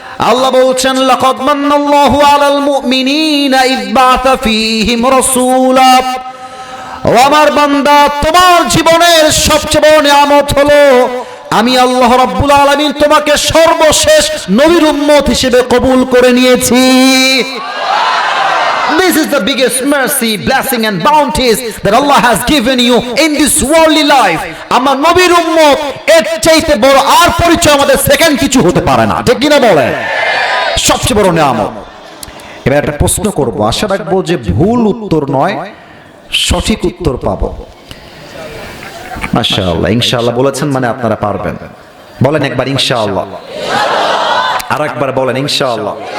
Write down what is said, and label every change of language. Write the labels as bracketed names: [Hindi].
[Bangla] আল্লাহ বলছেন, [Arabic] লাকাদ মান্নাল্লাহু আলাল মুমিনিনা ইয বাআসা ফীহিম রাসূলা। [Bangla] ও আমার বান্দা, তোমার জীবনের সবচেয়ে বড় নিয়ামত হলো আমি আল্লাহ রাব্বুল আলামিন তোমাকে সর্বশেষ নবীর উম্মত হিসেবে কবুল করে নিয়েছি। [English] This is the biggest mercy, blessing and bounties that Allah has given you in this worldly life. [Bangla] আমার নবীর উম্মত, এর চাইতে বড় আর পরিচয় আমাদের সেকেন্ড কিছু হতে পারে না, ঠিক কিনা বলে? সবচেয়ে বড় নিয়ামত। এবার একটা প্রশ্ন করব, আশা রাখবো যে ভুল উত্তর নয়, সঠিক উত্তর পাবো। মাশাআল্লাহ, ইনশাআল্লাহ বলেছেন মানে আপনারা পারবেন। বলেন একবার ইনশাআল্লাহ, আর একবার বলেন ইনশাআল্লাহ।